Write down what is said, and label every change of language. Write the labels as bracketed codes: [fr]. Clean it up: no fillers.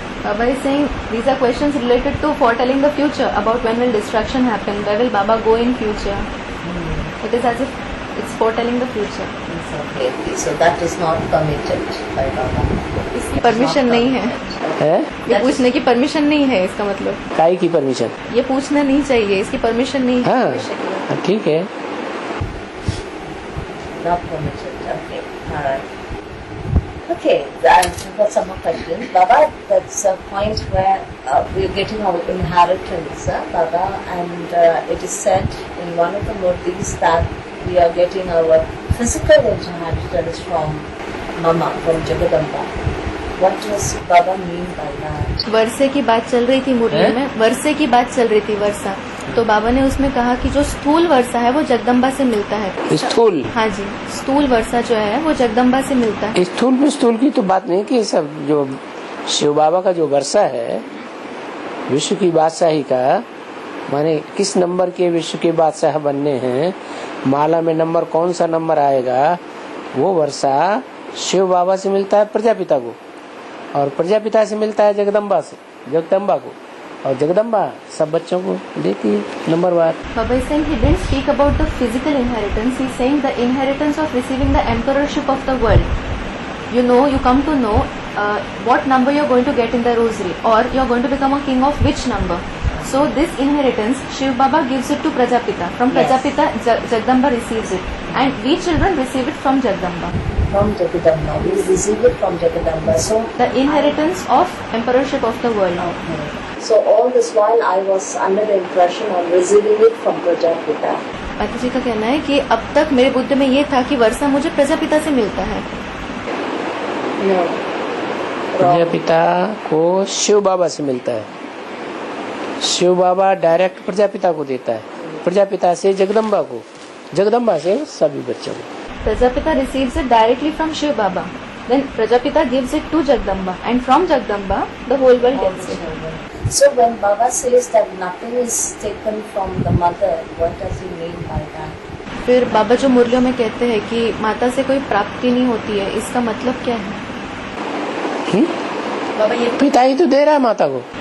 [en] Baba is saying these are questions related to foretelling the future, about when will destruction happen, where will Baba go in future. It is as if it's foretelling the future. Okay, so that is not permitted by Baba. [hi] इसकी permission नहीं है, है ये पूछने की permission नहीं है, इसका मतलब काई की परमिशन? ये पूछना नहीं चाहिए, इसकी परमिशन नहीं है। हाँ ठीक है। [en] Not permitted. Okay, all right. Okay, we've got some more questions. Baba, that's a point where we're getting our inheritance, Baba, and it is said in one of the murtis that we are getting our physical inheritance from Mama, from Jagadamba. What does Baba mean by that? [hi] वर्षे की बात चल रही थी मुरली में, वर्षे की बात चल रही थी, वर्षा। तो बाबा ने उसमें कहा कि जो स्थूल वर्षा है वो जगदम्बा से मिलता है। स्थूल? हाँ जी, स्थूल वर्षा जो है वो जगदम्बा से मिलता है। स्थूल की तो बात नहीं की, सब जो शिव बाबा का जो वर्षा है विश्व की बादशाही का, माने किस नंबर के विश्व के बादशाह बनने हैं, माला में नंबर कौन सा नंबर आएगा, वो वर्षा शिव बाबा से मिलता है प्रजापिता को, और प्रजापिता से मिलता है जगदम्बा को। और जगदम्बा सब बच्चों को देती है नंबरवार। [en] Baba is saying he didn't speak about the physical inheritance. He's saying the inheritance of receiving the emperorship of the world. You know, you come to know what number you're going to get in the rosary, or you're going to become a king of which number. So this inheritance, Shiv Baba gives it to Prajapita. From Yes. Prajapita, Jagdamba receives it, and we children receive it from Jagdamba. From Jagadamba. We receive it from Jagadamba. So The inheritance of emperorship of the world. Okay. So all this while I was under the impression of receiving it from Prajapita. [hi] माता जी का कहना है कि अब तक मेरे बुद्धि में ये था कि वर्षा मुझे प्रजापिता से मिलता है। [en] No. Wrong. [hi] प्रजापिता को शिव बाबा से मिलता है। शिव बाबा डायरेक्ट प्रजापिता को देता है, प्रजापिता से जगदम्बा को, जगदम्बा से सभी बच्चों को। [en] Prajapita receives it directly from Shiv Baba. Then Prajapita gives it to Jagdamba, and from Jagdamba the whole world All gets the it. children. So when Baba says that nothing is taken from the mother, what does he mean by that? [hi] फिर बाबा जो मुरलियों में कहते हैं कि माता से कोई प्राप्ति नहीं होती है, इसका मतलब क्या है? बाबा ये पिता ही तो दे रहा है माता को।